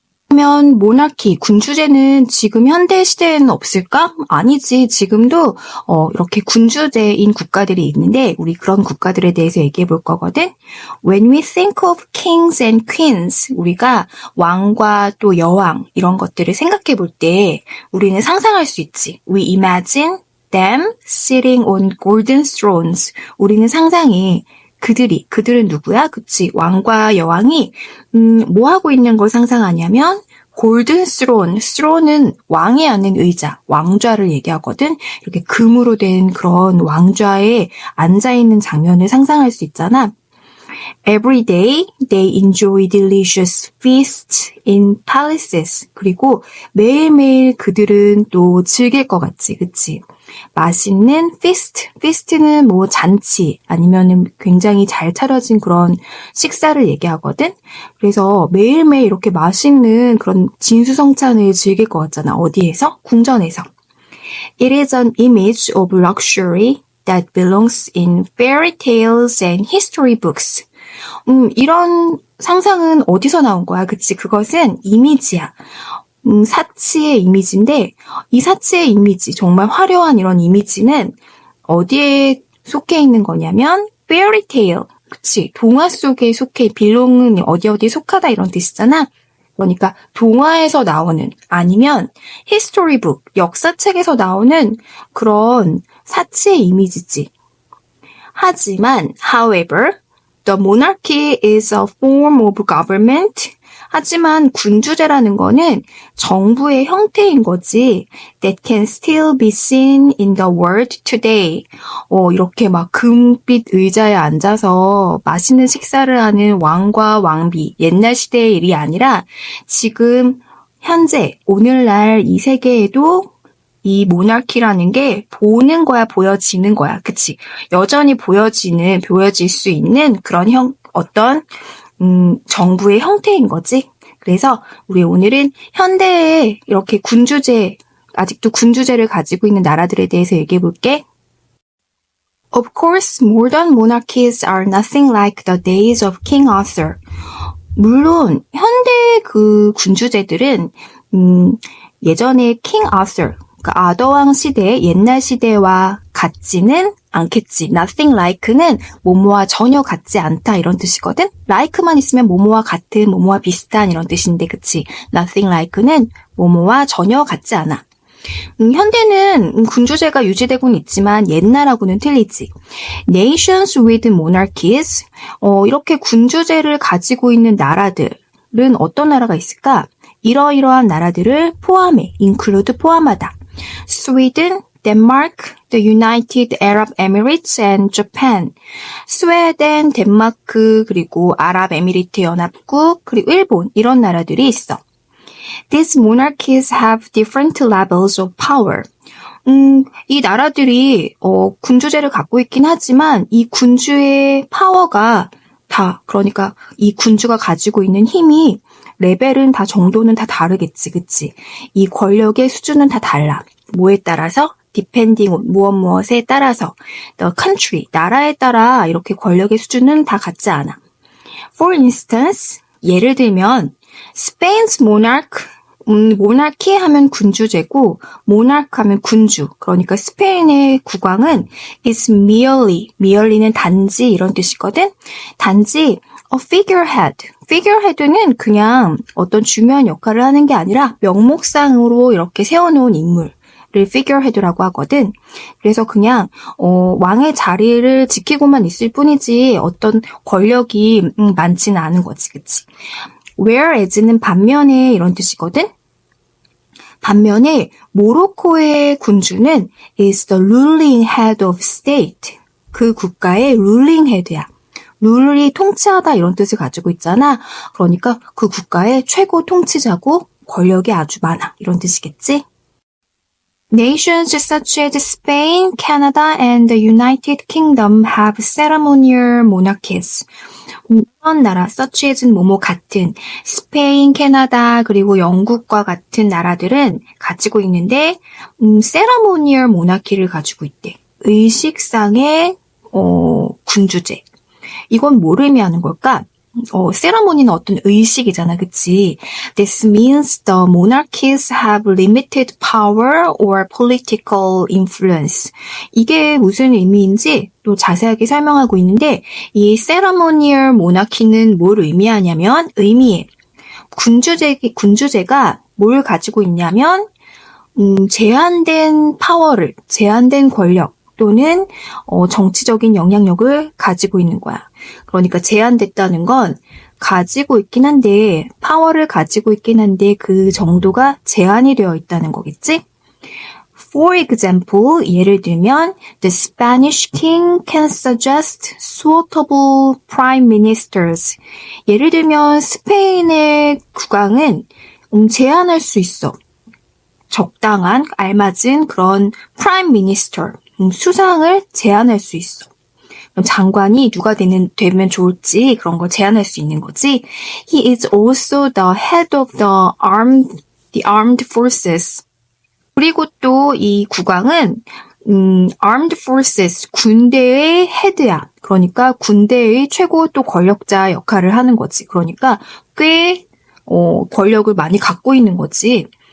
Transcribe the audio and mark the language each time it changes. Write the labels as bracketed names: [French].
[Korean] 그러면 모나키, 군주제는 지금 현대 시대에는 없을까? 아니지. 지금도 이렇게 군주제인 국가들이 있는데 우리 그런 국가들에 대해서 얘기해 볼 거거든. [English] When we think of kings and queens, [Korean] 우리가 왕과 또 여왕 이런 것들을 생각해 볼 때 우리는 상상할 수 있지. [English] We imagine them sitting on golden thrones. [Korean] 우리는 상상해. 그들은 누구야? 그치? 왕과 여왕이 뭐 하고 있는 걸 상상하냐면 골든 스론, 스론은 왕이 앉는 의자, 왕좌를 얘기하거든. 이렇게 금으로 된 그런 왕좌에 앉아있는 장면을 상상할 수 있잖아. [English] Every day they enjoy delicious feasts in palaces. [Korean] 그리고 매일매일 그들은 또 즐길 것 같지, 그치? 맛있는 feast. feast는 뭐 잔치 아니면은 굉장히 잘 차려진 그런 식사를 얘기하거든. 그래서 매일매일 이렇게 맛있는 그런 진수성찬을 즐길 것 같잖아. 어디에서? 궁전에서. [English] It is an image of luxury that belongs in fairy tales and history books. [Korean] 이런 상상은 어디서 나온 거야? 그치? 그것은 이미지야. 사치의 이미지인데 이 사치의 이미지, 정말 화려한 이런 이미지는 어디에 속해 있는 거냐면 fairy tale, 그치? 동화 속에 속해, belong은 어디 속하다 이런 뜻이잖아. 그러니까 동화에서 나오는 아니면 history book, 역사책에서 나오는 그런 사치의 이미지지. 하지만 [English] however, the monarchy is a form of government. [Korean] 하지만 군주제라는 거는 정부의 형태인 거지. [English] That can still be seen in the world today. [Korean] 이렇게 막 금빛 의자에 앉아서 맛있는 식사를 하는 왕과 왕비, 옛날 시대의 일이 아니라 지금 현재 오늘날 이 세계에도 이 모나키라는 게 보는 거야, 보여지는 거야. 그치? 여전히 보여질 수 있는 그런 어떤 정부의 형태인 거지. 그래서 우리 오늘은 현대에 이렇게 아직도 군주제를 가지고 있는 나라들에 대해서 얘기해 볼게. [English] Of course, modern monarchies are nothing like the days of King Arthur. [Korean] 물론 현대 그 군주제들은 예전에 King Arthur, 그러니까 아더왕 시대, 옛날 시대와 같지는 않겠지. Nothing like는 뭐뭐와 전혀 같지 않다 이런 뜻이거든. like만 있으면 뭐뭐와 같은, 뭐뭐와 비슷한 이런 뜻인데, 그치? Nothing like는 뭐뭐와 전혀 같지 않아. 현대는 군주제가 유지되고는 있지만 옛날하고는 틀리지. [English] Nations with monarchies, [Korean] 이렇게 군주제를 가지고 있는 나라들은 어떤 나라가 있을까? 이러이러한 나라들을 포함해, include 포함하다. [English] Sweden, Denmark, the United Arab Emirates and Japan. [Korean] 스웨덴, 덴마크, 그리고 아랍에미리트 연합국, 그리고 일본 이런 나라들이 있어. [English] These monarchies have different levels of power. [Korean] 이 나라들이 군주제를 갖고 있긴 하지만 이 군주의 파워가 그러니까 이 군주가 가지고 있는 힘이 레벨은 정도는 다 다르겠지, 그치? 이 권력의 수준은 다 달라. 뭐에 따라서? [English] depending on [Korean] 무엇에 따라서 [English] the country [Korean] 나라에 따라 이렇게 권력의 수준은 다 같지 않아. [English] For instance [Korean] 예를 들면 [English] Spain's monarch [Korean] 모나키 하면 군주제고 monarch 하면 군주. 그러니까 스페인의 국왕은 [English] is merely [Korean] 는 단지 이런 뜻이거든. 단지 a figurehead. figurehead는 그냥 어떤 중요한 역할을 하는 게 아니라 명목상으로 이렇게 세워놓은 인물을 figurehead라고 하거든. 그래서 그냥 왕의 자리를 지키고만 있을 뿐이지 어떤 권력이 많지는 않은 거지, 그치? Whereas는 반면에 이런 뜻이거든. 반면에 모로코의 군주는 [English] is the ruling head of state. [Korean] 그 국가의 ruling head야. 룰이 통치하다 이런 뜻을 가지고 있잖아. 그러니까 그 국가의 최고 통치자고 권력이 아주 많아. 이런 뜻이겠지? [English] Nations such as Spain, Canada, and the United Kingdom have ceremonial monarchies. [Korean] 이런 나라, such as는 뭐뭐 같은, 스페인, 캐나다, 그리고 영국과 같은 나라들은 가지고 있는데, ceremonial monarchy를 가지고 있대. 의식상의, 군주제. 이건 뭘 의미하는 걸까? 세러모니는 어떤 의식이잖아, 그치? [English] This means the monarchies have limited power or political influence. [Korean] 이게 무슨 의미인지 또 자세하게 설명하고 있는데, 이 ceremonial monarchy는 뭘 의미하냐면, 의미에 군주제가 뭘 가지고 있냐면, 제한된 파워를, 제한된 권력, 또는 정치적인 영향력을 가지고 있는 거야. 그러니까 제한됐다는 건 가지고 있긴 한데 파워를 가지고 있긴 한데 그 정도가 제한이 되어 있다는 거겠지? [English] For example, [Korean] 예를 들면 [English] the Spanish king can suggest suitable prime ministers. [Korean] 예를 들면 스페인의 국왕은 제안할 수 있어. 적당한, 알맞은 그런 prime minister. 수상을 제안할 수 있어. 그럼 장관이 누가 되면 좋을지 그런 걸 제안할 수 있는 거지. [English] He is also the head of the armed forces. [Korean] 그리고 또 이 국왕은 armed forces, 군대의 헤드야. 그러니까 군대의 최고 또 권력자 역할을 하는 거지. 그러니까 꽤 권력을 많이 갖고 있는 거지.